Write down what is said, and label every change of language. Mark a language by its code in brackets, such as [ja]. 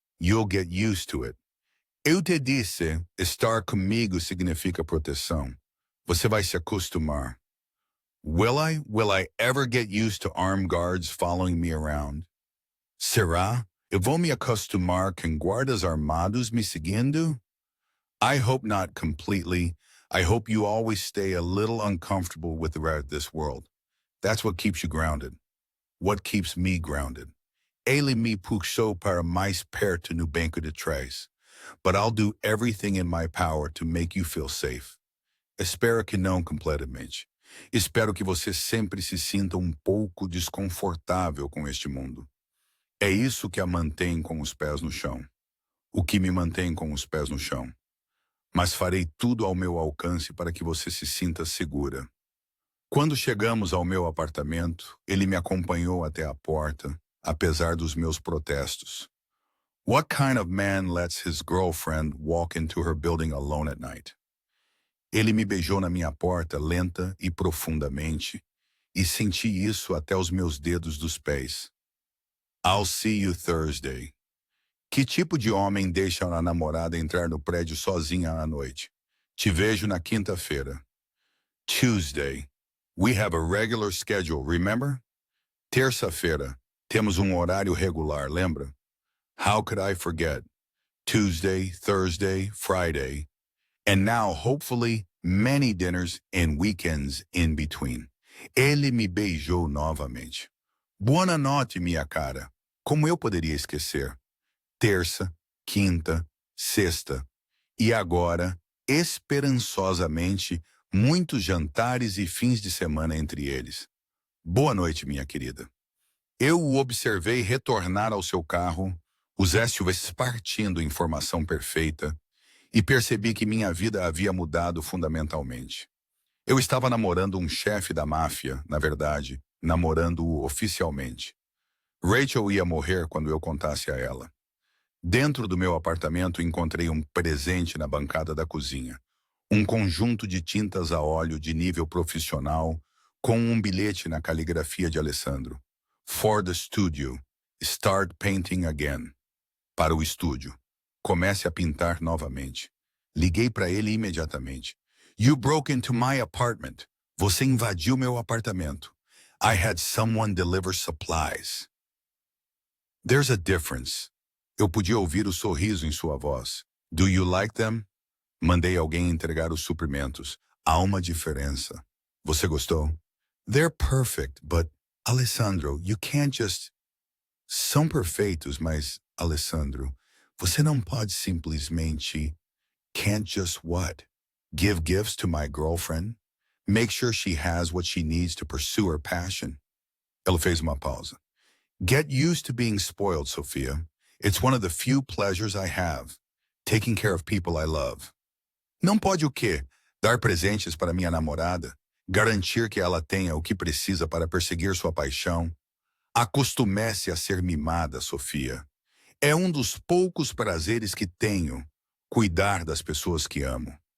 [en] You'll get used to it. [pt] Eu te disse, estar comigo significa proteção. Você vai se acostumar. [en] Will I ever get used to armed guards following me around? [pt] Será? Eu vou me acostumar com guardas armados me seguindo? [en] I hope not completely. I hope you always stay a little uncomfortable with the rest of this world. That's what keeps you grounded. What keeps me grounded. [pt] Ele me puxou para mais perto no banco de trás. [en] But I'll do everything in my power to make you feel safe. [pt] Espero que não completamente. Espero que você sempre se sinta um pouco desconfortável com este mundo. É isso que a mantém com os pés no chão. O que me mantém com os pés no chão. Mas farei tudo ao meu alcance para que você se sinta segura. Quando chegamos ao meu apartamento, ele me acompanhou até a porta, apesar dos meus protestos. [en] What kind of man lets his girlfriend walk into her building alone at night? [pt] Ele me beijou na minha porta lenta e profundamente, e senti isso até os meus dedos dos pés. [en] I'll see you Thursday. [pt] Que tipo de homem deixa a namorada entrar no prédio sozinha à noite? Te vejo na quinta-feira. [en] Tuesday. We have a regular schedule, remember? [pt] Terça-feira. Temos horário regular, lembra? [en] How could I forget? Tuesday, Thursday, Friday. And now, hopefully, many dinners and weekends in between. [pt] Ele me beijou novamente. Boa noite, minha cara. Como eu poderia esquecer? Terça, quinta, sexta. E agora, esperançosamente, Muitos jantares e fins de semana entre eles. Boa noite, minha querida. Eu o observei retornar ao seu carro, os SUVs partindo em formação perfeita, e percebi que minha vida havia mudado fundamentalmente. Eu estava namorando um chefe da máfia, na verdade, namorando-o oficialmente. Rachel ia morrer quando eu contasse a ela. Dentro do meu apartamento encontrei um presente na bancada da cozinha. Um conjunto de tintas a óleo de nível profissional, com um bilhete na caligrafia de Alessandro. [en] For the studio. Start painting again. [pt] Para o estúdio. Comece a pintar novamente. Liguei para ele imediatamente. [en] You broke into my apartment. [pt] Você invadiu meu apartamento. [en] I had someone deliver supplies. There's a difference. [pt] Eu podia ouvir o sorriso em sua voz. [en] Do you like them? [pt] Mandei alguém entregar os suprimentos. Há uma diferença. Você gostou? [en] They're perfect, but, Alessandro, you can't just... [pt] São perfeitos, mas, Alessandro, você não pode simplesmente... [en] Can't just what? Give gifts to my girlfriend? Make sure she has what she needs to pursue her passion? [pt] Ela fez uma pausa. [en] Get used to being spoiled, Sophia. It's one of the few pleasures I have. Taking care of people I love. [pt] Não pode o quê? Dar presentes para minha namorada? Garantir que ela tenha o que precisa para perseguir sua paixão? Acostume-se a ser mimada, Sofia. É um dos poucos prazeres que tenho, cuidar das pessoas que amo.